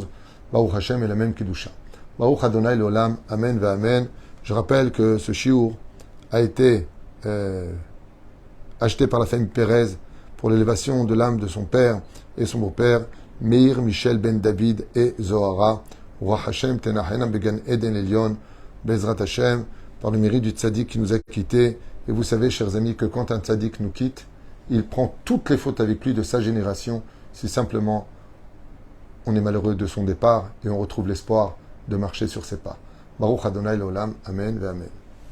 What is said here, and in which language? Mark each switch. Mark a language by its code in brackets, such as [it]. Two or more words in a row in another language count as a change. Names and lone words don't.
[he] ברוך השם [fr] est la même Kedusha. [he] ברוך אדני לעולם, אמן ואמן. [fr] Je rappelle que ce shiur a été acheté par la famille Pérez pour l'élévation de l'âme de son père et son beau-père, Meir Michel Ben David et Zohara. [he] רוח השם תניחנו בגן עדן עליון, בעזרת השם, [fr] par le mérite du tzaddik qui nous a quittés. Et vous savez, chers amis, que quand un tzaddik nous quitte, il prend toutes les fautes avec lui de sa génération, si simplement on est malheureux de son départ et on retrouve l'espoir de marcher sur ses pas. [he] ברוך אדני לעולם, אמן ואמן.